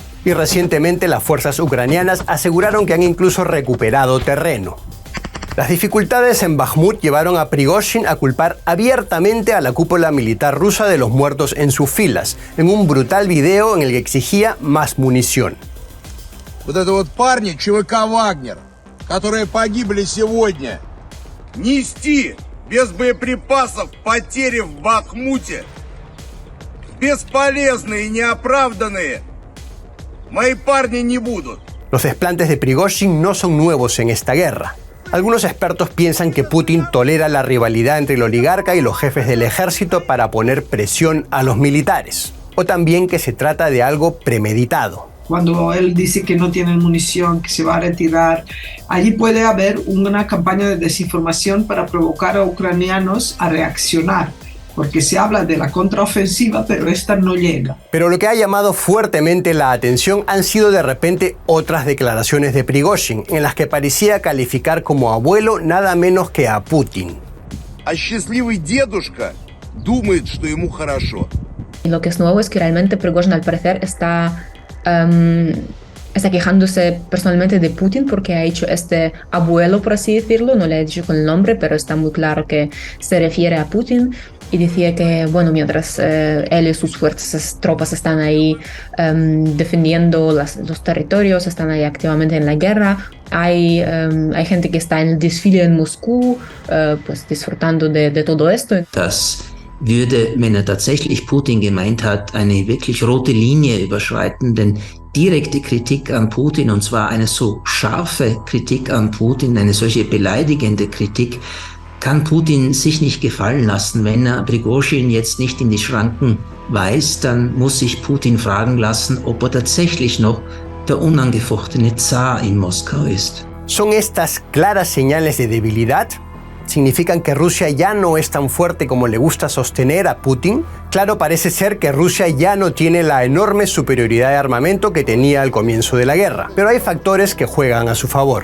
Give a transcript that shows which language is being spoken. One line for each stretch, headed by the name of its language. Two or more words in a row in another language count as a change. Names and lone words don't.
Spanish: Y recientemente las fuerzas ucranianas aseguraron que han incluso recuperado terreno. Las dificultades en Bakhmut llevaron a Prigozhin a culpar abiertamente a la cúpula militar rusa de los muertos en sus filas, en un brutal video en el que exigía más munición.
Russian: Вот это вот парни ЧВК «Вагнер», которые погибли сегодня, нести без боеприпасов потери в Бахмуте, бесполезные и неоправданные, мои парни не будут.
Spanish: Los desplantes de Prigozhin no son nuevos en esta guerra. Algunos expertos piensan que Putin tolera la rivalidad entre el oligarca y los jefes del ejército para poner presión a los militares, o también que se trata de algo premeditado. Cuando él dice que no tiene munición, que se va a retirar, allí puede haber una campaña de desinformación para provocar a ucranianos a reaccionar, porque se habla de la contraofensiva, pero esta no llega. Pero lo que ha llamado fuertemente la atención han sido de repente otras declaraciones de Prigozhin, en las que parecía calificar como abuelo nada menos que a Putin. А счастливый дедушка думает, что ему хорошо. Lo que es nuevo es que realmente Prigozhin al parecer está quejándose personalmente de Putin porque ha hecho este abuelo, por así decirlo, no le ha dicho con el nombre, pero está muy claro que se refiere a Putin. y decía que, bueno, mientras él y sus fuerzas, tropas están ahí defendiendo los territorios, están ahí activamente en la guerra, hay gente que está en el desfile en Moscú, pues disfrutando de todo esto.
German: Das würde, wenn tatsächlich Putin gemeint hat, eine wirklich rote Linie überschreiten, denn direkte Kritik an Putin, und zwar eine so scharfe Kritik an Putin, eine solche beleidigende Kritik, kann Putin sich nicht gefallen lassen. Wenn er Prigozhin jetzt nicht in die Schranken weist, dann muss sich Putin fragen lassen, ob er tatsächlich noch der unangefochtene Zar in Moskau ist.
Spanish: ¿Son estas claras señales de debilidad? ¿Significan que Rusia ya no es tan fuerte como le gusta sostener a Putin? Claro, parece ser que Rusia ya no tiene la enorme superioridad de armamento que tenía al comienzo de la guerra, pero hay factores que juegan a su favor.